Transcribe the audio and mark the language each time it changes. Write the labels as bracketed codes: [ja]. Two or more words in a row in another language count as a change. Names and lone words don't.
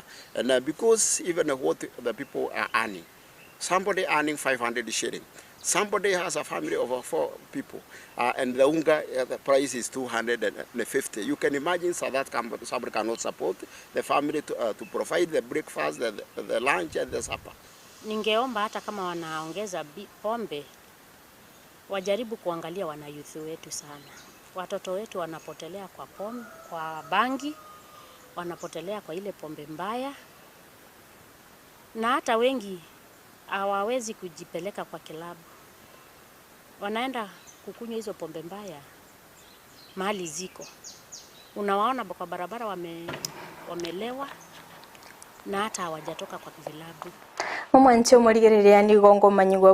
[en] And because even what the people are earning, somebody earning 500 shilling, somebody has a family of 4 people, and the unga, the price is 250. You can imagine so that somebody cannot support the family to provide the breakfast, the lunch and the supper. [sw] Ningeomba hata kama wanaongeza pombe wajaribu kuangalia wanayuthi wetu sana. Watoto wetu wanapotelea kwa pombe, kwa bangi, wanapotelea kwa ile pombe mbaya. Na hata wengi hawawezi kujipeleka kwa kilabu. Wanaenda kukunywa hizo pombe mbaya mahali ziko. Unawaona kwa barabara wamelewa na hata hawajatoka kwa vilabu. [guz] Omwanche omurigereria ni gongo manyigwa